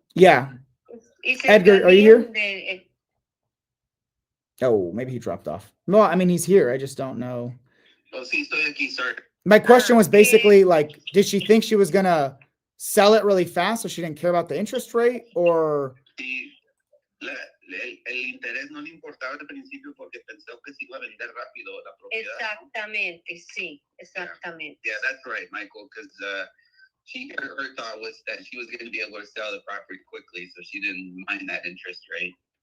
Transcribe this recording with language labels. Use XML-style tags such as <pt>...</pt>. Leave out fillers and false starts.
<en>Yeah. Edgar, are you here? Oh, maybe he dropped off. Well, I mean, he's here. I just don't know.</en> <es>Oh, sí, estoy aquí, sir.</es> <en>My question was basically like, did she think she was going to sell it really fast so she didn't care about the interest rate, or?</en> <es>Sí, el interés no le importaba al principio porque pensó que se iba a vender rápido la propiedad. Exactamente, sí, exactamente.</es> <en>Yeah, that's right, Michael, because her thought was that she was going to be able to sell the property quickly, so she didn't mind that interest rate.</en>